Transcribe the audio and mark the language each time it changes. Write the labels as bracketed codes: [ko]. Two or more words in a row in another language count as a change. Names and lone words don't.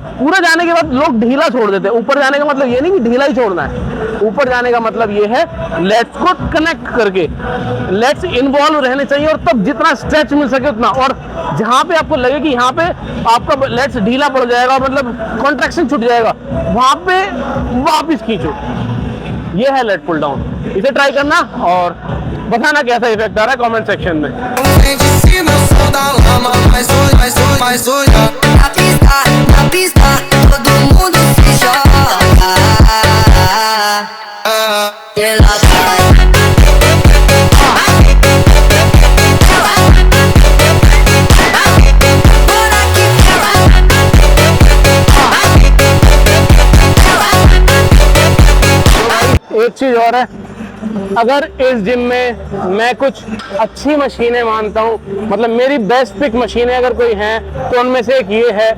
[hi] पूरा जाने के बाद लोग ढीला छोड़ देते हैं। ऊपर जाने का मतलब ये नहीं कि ढीला ही छोड़ना है, ऊपर जाने का मतलब ये है लेट्स को कनेक्ट करके, [en] lats involve [hi] रहने चाहिए, और तब जितना स्ट्रेच मिल सके उतना। और जहां पे आपको लगे कि यहाँ पे आपका लेट्स ढीला पड़ जाएगा, मतलब कॉन्ट्रैक्शन छूट जाएगा, वहां पे वापिस खींचो। ये है [en] lat pull down. [hi] इसे ट्राई करना और बताना कैसा इफेक्ट आ रहा है [en] comment section [hi] में। [pt] Na pista, todo mundo se joga. Ela vai. [hi] एक चीज और है, अगर इस जिम में मैं कुछ अच्छी मशीनें मानता हूँ, मतलब मेरी [en] best pick machines [hi] अगर कोई हैं, तो उनमें से एक ये है।